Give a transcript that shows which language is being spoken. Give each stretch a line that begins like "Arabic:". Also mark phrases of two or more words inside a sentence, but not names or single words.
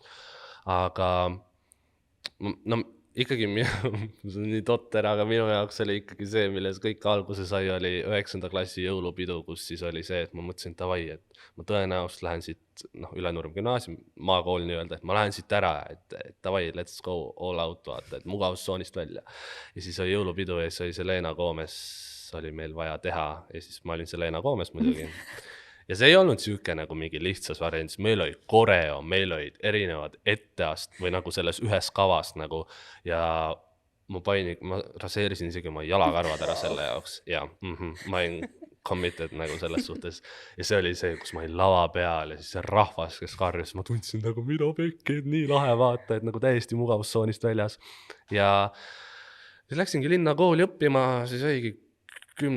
Estonian: Aga no ikkagi see on nii totter, aga minu jaoks oli ikkagi see, milles kõik alguse sai, oli 9. klassi jõulupidu, kus siis oli see, et ma mõtlesin, et davai, et ma tõenäoliselt lähen siit Ülenurme gümnaasium, maakool nii-öelda, et ma lähen siit ära, et davai,
English: let's go all out,
Estonian: vaata, et mugavustsoonist välja. Ja siis oli jõulupidu ja siis oli Selena Gomez, oli meil vaja teha ja siis ma olin Selena Gomez muidugi. Ja see ei olnud siuke nagu mingi lihtsas variandis, meil oli koreo, meil olid erinevad etteast või nagu selles ühes kavas nagu ja ma raseerisin isegi oma jalakarvad ära selle jaoks ja ma olin committed nagu selles suhtes ja see oli see, kus ma olin lava peal ja siis see rahvas, kes karjus, ma tundsin nagu mida pekki, et nii lahe vaata, et nagu täiesti mugavustsoonist väljas ja siis läksingi linna kooli õppima, siis oligi 10.